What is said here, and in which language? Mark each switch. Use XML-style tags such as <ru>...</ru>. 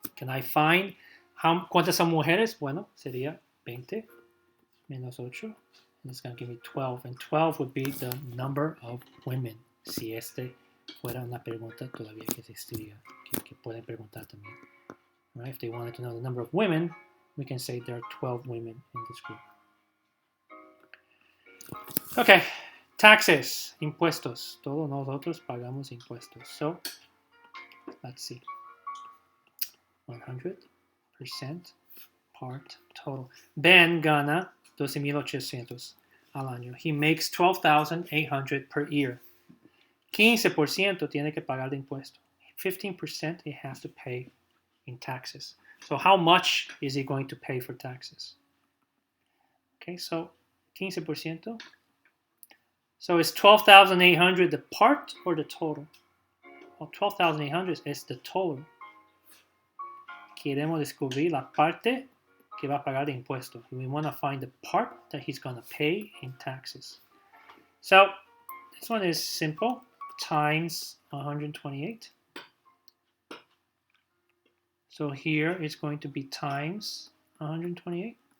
<en>Can I find</en> <es>cuántas son mujeres? Bueno, sería 20 menos 8.</es> <en>And it's going to give me 12. And 12 would be the number of women.</en> <es>Si fuera una pregunta todavía que existiría, que pueden preguntar también.</es> <en>Right? If they wanted to know the number of women, we can say there are 12 women in this group. Okay, taxes, impuestos.</en> <es>Todos nosotros pagamos impuestos.</es> <en>So, let's see. 100% part total.</en> <es>Ben gana 12,800 al año.</es> <en>He makes 12,800 per year.</en> <es>15% tiene que pagar de impuesto.</es> <en>15% he has to pay in taxes. So how much is he going to pay for taxes? Okay, so 15%, So is 12,800 the part or the total? Well, 12,800 is the total.</en> <es>Queremos descubrir la parte que va a pagar de impuestos.</es> <en>We want to find the part that he's going to pay in taxes. So this one is simple. Times 128. So here it's going to be times 128.</en>